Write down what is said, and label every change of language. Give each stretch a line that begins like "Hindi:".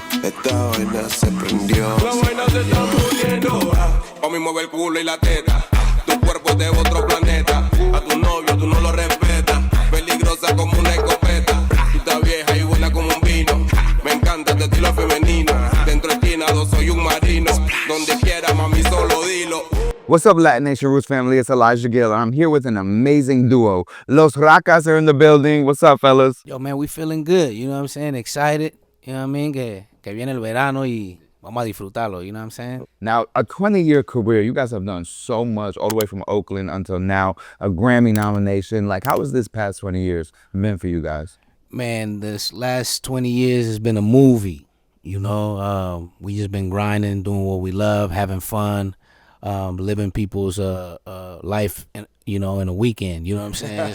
Spanish: Esta vaina se prendió. La vaina se está poniendo. Pa' mí mueve el culo y la teta. Tu cuerpo es de otro planeta. A tu novio tú no lo respetas. Peligrosa como una escopeta. Tú estás vieja y buena como un vino. Me encanta tu estilo femenino. Dentro esquinado soy un marino. Donde quiera, mami, solo dilo.
English: What's up, LatiNation Roots family? It's Elijah Gill. I'm here with an amazing duo. Los Rakas are in the building. What's up, fellas? Yo, man, we feeling good. You know what I'm saying? Excited. You know what I mean?
Spanish: Que viene el verano y vamos a disfrutarlo.
English: You know what I'm saying? Now, a 20-year career. You guys have done so much, all the way from Oakland until now. A Grammy nomination. Like, how has this past 20 years been for you guys? Man, this last 20 years has been a movie. You know, we just been grinding, doing what we love, having fun, living people's life, in a weekend. You know what I'm saying?